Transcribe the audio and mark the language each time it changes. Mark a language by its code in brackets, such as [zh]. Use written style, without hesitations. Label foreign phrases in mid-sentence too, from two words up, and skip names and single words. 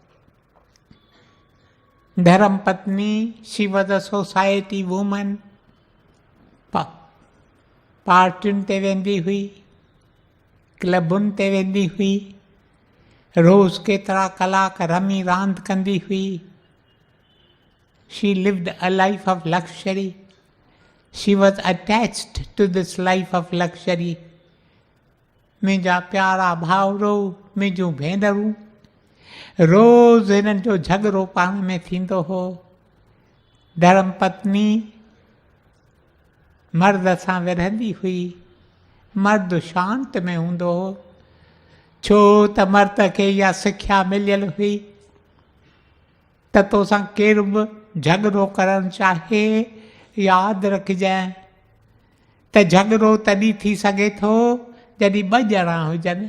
[sd] धर्म पत्नी, [en] She was a society woman, [sd] पार्टियुनि ते वेंदी हुई, क्लबुनि ते वेंदी हुई, रोज़ केतिरा कलाक रमी रांदि कंदी हुई। [en] She lived a life of luxury, she was attached to this life of luxury. [sd] मुंहिंजा प्यारा भाउरो, मुंहिंजूं भेनरूं, रोज़ हिननि जो झगड़ो पाण में थींदो हो। धर्म पत्नी मर्द सां विढ़ंदी हुई, मर्द शांत में हूंदो हो, छो त मर्द खे इहा सिख्या मिलियल हुई त तोसां केरु बि झगड़ो करणु चाहे, यादि रखजांइ त झगड़ो तॾहिं थी सघे थो जॾहिं ॿ ॼणा हुजनि।